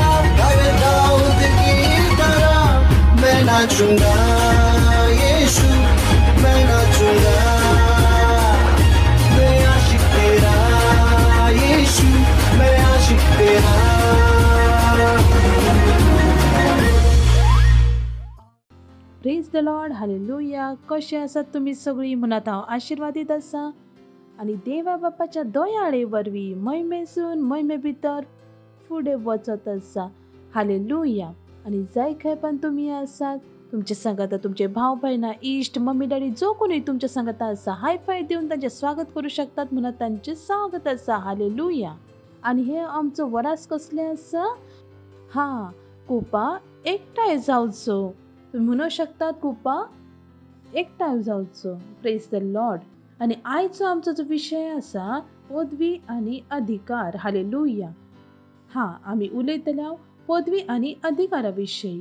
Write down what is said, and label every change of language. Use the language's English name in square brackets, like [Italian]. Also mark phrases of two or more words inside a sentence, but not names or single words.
[Hindi] अरे दाऊद की तरह मैं ना नाचूंगा यीशु, मैं नाचूंगा, मैं आशिक तेरा यीशु, मैं आशिक तेरा. [English] Praise the Lord. Hallelujah. [Konkani] कसे आसात तुम्ही सगळी? म्हणत हांव आशिर्वादीत आसा आणि देवा बापाच्या दयाळे वरवीं महिमेसून महिमे भितर फुडें वचत आसा. हालेलुया. आणि जाय खंय पण तुम्ही आसात, तुमचे सांगाता तुमचे भाव भयणा, इश्ट, [English] mummy daddy [Konkani] जो कोणी तुमच्या सांगाता आसा, [English] high five [Konkani] देऊन त्यांचे स्वागत करू शकतात म्हणून त्यांचे स्वागत आसा. हालेलुया. आणि हे आमचं वरास कसले आसा? कुपा एकठांय जावचो. तुम्ही म्हणू शकतात कुपा एकठांय जावचो. [English] Praise the Lord. [Konkani] आणि आयचो आमचो जो विषय आसा पदवी आणि अधिकार. हालेलुया. आम्ही उलयतल्या पदवी आणि अधिकारा विशयी.